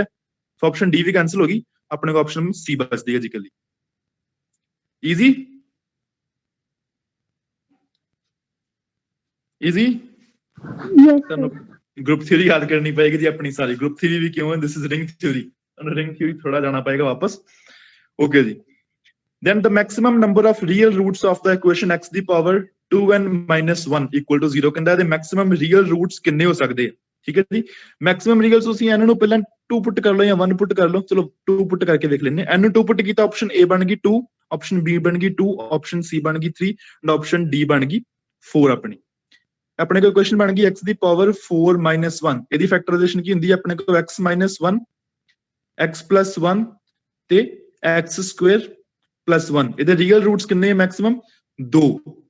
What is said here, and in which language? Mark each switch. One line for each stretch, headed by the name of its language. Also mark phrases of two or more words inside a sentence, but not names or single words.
Punjabi: ਸੋ ਆਪਸ਼ਨ ਡੀ ਵੀ ਕੈਂਸਲ ਹੋ ਗਈ, ਆਪਣੇ ਕੋਲ ਆਪਸ਼ਨ ਸੀ ਬਚਦੀ ਹੈ ਜੀ। ਕੱਲੀ ਈਜ਼ੀ।
English: ਈਜ਼ੀ ਯੈਸ ਤੁਹਾਨੂੰ group theory
Punjabi: ਯਾਦ ਕਰਨੀ ਪਏਗੀ ਜੀ ਆਪਣੀ ਸਾਰੀ
English: group theory
Punjabi: ਵੀ ਕਿਉਂ ਹੈ
English: this is ring theory ਤੁਹਾਨੂੰ ring theory
Punjabi: ਥੋੜਾ ਜਾਣਾ ਪਏਗਾ ਵਾਪਸ
English: ਓਕੇ ਜੀ then the maximum number of real roots of the equation x ਦੀ power 2n minus 1 equal to 0
Punjabi: ਕਹਿੰਦਾ ਇਹਦੇ
English: maximum real roots
Punjabi: ਕਿੰਨੇ ਹੋ ਸਕਦੇ ਆ ਠੀਕ ਹੈ ਜੀ
English: maximum real
Punjabi: ਤੁਸੀਂ ਇਹਨਾਂ ਨੂੰ ਪਹਿਲਾਂ 2 ਪੁੱਟ ਕਰ ਲਓ ਜਾਂ 1 ਪੁੱਟ ਕਰ ਲਓ ਚਲੋ 2 ਪੁੱਟ ਕਰਕੇ ਵੇਖ ਲੈਂਦੇ n ਨੂੰ 2 ਪੁੱਟ ਕੀਤਾ ਆਪਸ਼ਨ a ਬਣ ਗਈ 2 ਆਪਸ਼ਨ b ਬਣ ਗਈ 2 ਆਪਸ਼ਨ c ਬਣ ਗਈ 3
English: and option
Punjabi: d ਬਣ ਗਈ 4 ਆਪਣੀ ਆਪਣੇ ਕੋਲ ਕੁਐਸਚਨ ਬਣ ਗਈ x ਦੀ
English: power 4 minus 1
Punjabi: ਇਹਦੀ ਫੈਕਟਰਾਈਜ਼ੇਸ਼ਨ ਕੀ ਹੁੰਦੀ ਹੈ ਆਪਣੇ ਕੋਲ
English: x minus 1 x plus 1
Punjabi: ਤੇ
English: x square plus 1
Punjabi: ਇਹਦੇ
English: real roots
Punjabi: ਕਿੰਨੇ ਹੈ ਮੈਕਸਿਮਮ 2 ਠੀਕ